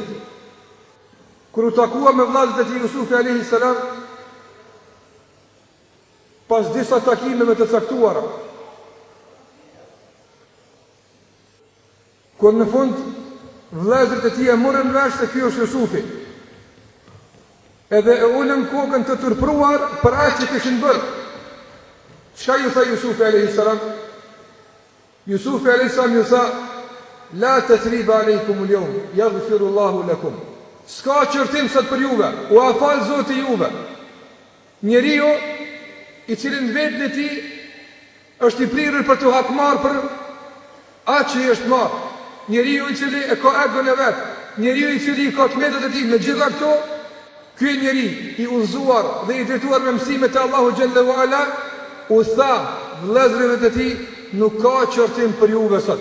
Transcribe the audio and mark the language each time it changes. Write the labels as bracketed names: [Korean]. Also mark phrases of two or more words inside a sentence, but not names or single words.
[Albanian] Kur u takua me vëllezërit e tij Jusufi [Arabic] عليه السلام, [Albanian] pas disa takime me të caktuara, kur në fund vëllezërit e tij e morën vesh se ky është Jusufi, edhe e ulën kokën të turpruar për atë që kishin bërë. Çka ju tha Jusufi [Arabic] عليه السلام? [Albanian] Jusufi [Arabic] عليه السلام [Albanian] ju tha: [Arabic] لا تثريب عليكم اليوم يغفر الله لكم. [Albanian] S'ka qërtim sot për juve, u afal Zoti juve. Njeriu i cili në vetën e tij është i prirur për të hakmarr për atë që i është marrë. Njeriu i cili e ka egon e vet, njeriu I cili ka të metët e tij me gjitha këto, ky njeri I udhëzuar dhe I drejtuar me mësimet e Allahu [Arabic] جل وعلا, [Albanian] u tha vëllezërve të tij, nuk ka qortim për juve sot.